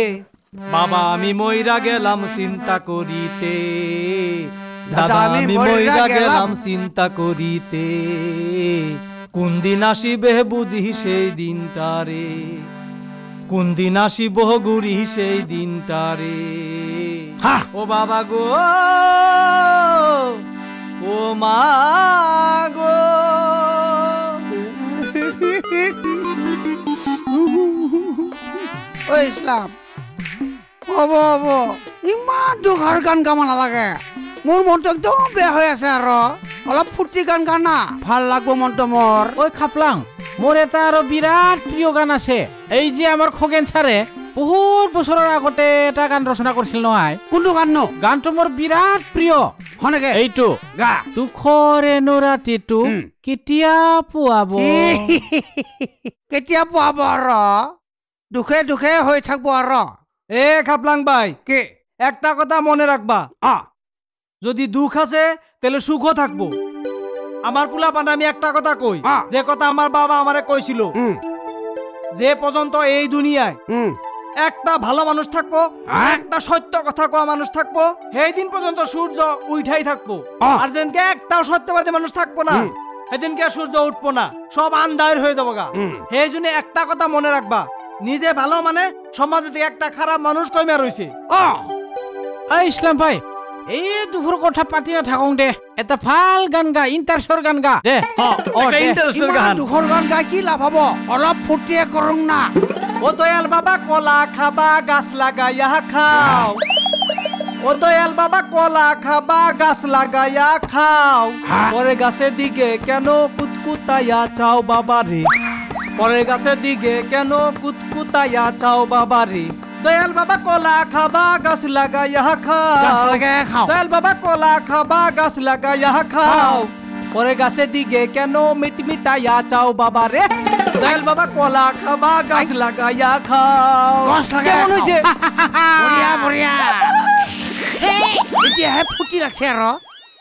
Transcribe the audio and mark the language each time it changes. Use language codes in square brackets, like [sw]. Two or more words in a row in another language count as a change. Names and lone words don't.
[bn] বাবা আমি মইরা গেলাম চিন্তা করিতে দাদা আমি মইরা গেলাম চিন্তা করিতে কোন দিন আসিবে বুঝি সেই দিনটারে কোন দিন আসিব গুরি সেই দিনটারে ও বাবা গো ও মা গো [as] ঐ ইছলাম হ'ব হ'ব ইমান দুখৰ গান গাব নালাগে মোৰ মনটো একদম বেয়া হৈ আছে আৰু অলপ ফূৰ্তি গান গানা ভাল লাগব মনটো মোৰ ঐ খাপলাং মোৰ এটা আৰু বিৰাট প্ৰিয় গান আছে এই যে আমাৰ খগেন ছাৰে বহুত বছৰৰ আগতে এটা গান ৰচনা কৰিছিল নহয় কোনটো গান নো গানটো মোৰ বিৰাট প্ৰিয় হনেকে এইটো গা দুখৰে নৰাতিটো কেতিয়া পুৱাব কেতিয়া পুৱাব আৰু দুখে দুখে হৈ থাকবো আৰু এ খাপলাং ভাই কি [bn] একটা কথা মনে রাখবা অ যদি দুঃখ আছে তাহলে সুখও থাকবো আমার পোলা পান আমি একটা কথা কই যে কথা আমার বাবা আমারে কইছিল যে পর্যন্ত এই দুনিয়ায় একটা ভালো মানুষ থাকবো একটা সত্য কথা কোয়া মানুষ থাকবো সেই দিন পর্যন্ত সূর্য উঠাই থাকবো আর যেনকে একটাও সত্যবাদী মানুষ থাকবো না সেদিনকে সূর্য উঠবো না সব আন্ধার হয়ে যাবো গা সেই জন্য একটা কথা মনে রাখবা নিজে ভালো মানে সমাজে থেকে একটা খারাপ মানুষ কমে রয়েছে [as] এই ইছলাম ভাই এই দুপুর কথা পাতি নাথাকোঁ দে এটা ভাল গান গা ইণ্টাৰেষ্টৰ গান গা দে [bn] একটা ইন্টারেস্টের [as] ইমান গান দুখৰ গান গাই কি লাভ হ'ব অলপ ফূৰ্তিয়ে কৰোঁ না [bn] ও দয়াল বাবা কলা খাবা গাছ লাগাইয়া খাও ও দয়াল বাবা কলা খাবা গাছ লাগাইয়া খাও পরে গাছের দিকে কেন কুতকুতাইয়া চাও বাবা রে পরে গাছের দিকে কেন কুতকুতাইয়া চাও বাবা রে দয়াল বাবা কলা খাবা গাছ লাগাইয়া গাছ খাও [as] লগাই খাওঁ [bn] দয়াল বাবা কলা খাবা গাছ লাগাইয়া খাও পরে গাছের দিকে কেন মিটমিটাইয়া চাও বাবা রে দয়াল বাবা কলা খাবা গাছ লাগাইয়া খাও [as] গছ লগাই [bn] কেমন হয়েছে [as] বঢ়িয়া বঢ়িয়া এতিয়াহে ফূৰ্তি লাগছে আৰু